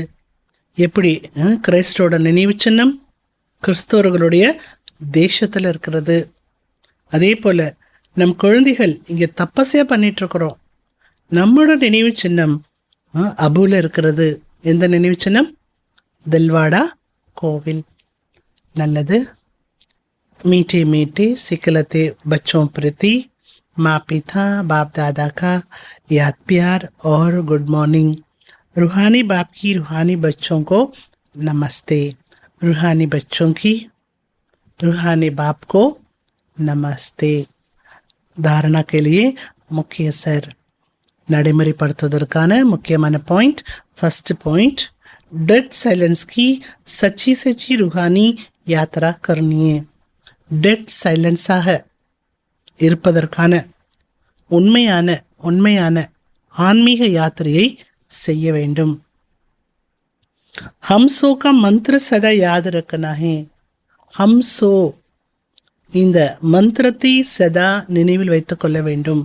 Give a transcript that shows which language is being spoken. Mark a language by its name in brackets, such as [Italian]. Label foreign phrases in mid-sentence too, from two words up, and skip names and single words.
[Tamil] எப்படி கிரைஸ்டோட நினைவு சின்னம் கிறிஸ்தவர்களுடைய தேசத்தில் இருக்கிறது. அதே போல் நம் குழந்தைகள் இங்கே தப்பசையாக பண்ணிகிட்ருக்குறோம். நம்மளோட நினைவு சின்னம் அபுல இருக்கிறது. எந்த நினைவு சின்னம்? தில்வாடா கோவில். நல்லது. [Hindi] मीठे मीठे सिखलते बच्चों प्रति माँ पिता बाप दादा का याद प्यार और [English] good morning. [Hindi] रूहानी बाप की रूहानी बच्चों को नमस्ते. रूहानी बच्चों की रूहानी बाप को नमस्ते. धारणा के लिए मुख्य सर [Tamil] நடைமுறைப்படுத்துவதற்கான முக்கியமான பாயிண்ட். [English] first point, dead silence [Hindi] की सच्ची सच्ची रूहानी यात्रा करनी है. [Tamil] டெட் சைலன்ஸாக இருப்பதற்கான உண்மையான ஆன்மீக யாத்திரையை செய்ய வேண்டும். [Hindi] हमसो का मंत्र सदा याद रखना है. [Tamil] ஹம்சோ, இந்த மந்திரத்தை சதா நினைவில் வைத்துக் கொள்ள வேண்டும்.